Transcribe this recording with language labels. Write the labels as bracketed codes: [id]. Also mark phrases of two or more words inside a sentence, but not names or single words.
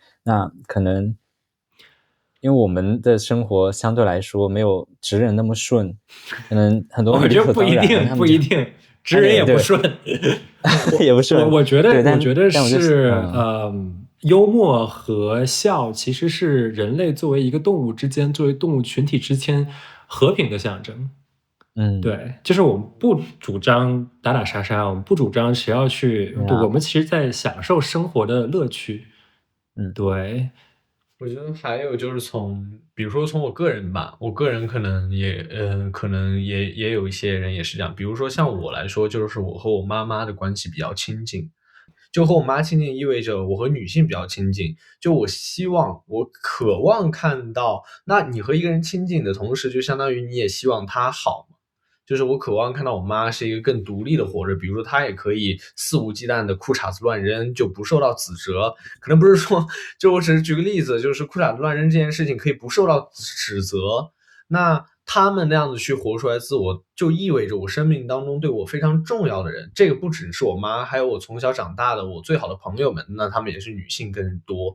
[zh] 那可能因為我們的生活相對來說沒有直人那麼順，可能很多我覺得不一定，直人也不順，也不順。我覺得是幽默和笑其實是人類作為一個動物之間，作為動物群體之間和平的象徵。對，就是我們不主張打打殺殺，我們不主張誰要去，我們其實在享受生活的樂趣。對。我覺得還有就是比如說從我個人吧，我個人可能也有一些人也是這樣，比如說像我來說，就是我和我媽媽的關係比較親近，就和我媽親近意味着我和女性比較親近，就我渴望看到，那你和一個人親近的同時，就相當於你也希望他好嘛。就是我渴望看到我媽是一個更獨立的活着，比如說她也可以肆無忌憚的褲衩子亂扔，就不受到指責。可能不是說，就我只是舉個例子，就是褲衩子亂扔這件事情可以不受到指責。那他們那樣子去活出來自我，就意味着我生命當中對我非常重要的人，這個不只是我媽，還有我從小長大的我最好的朋友們，那他們也是女性更多。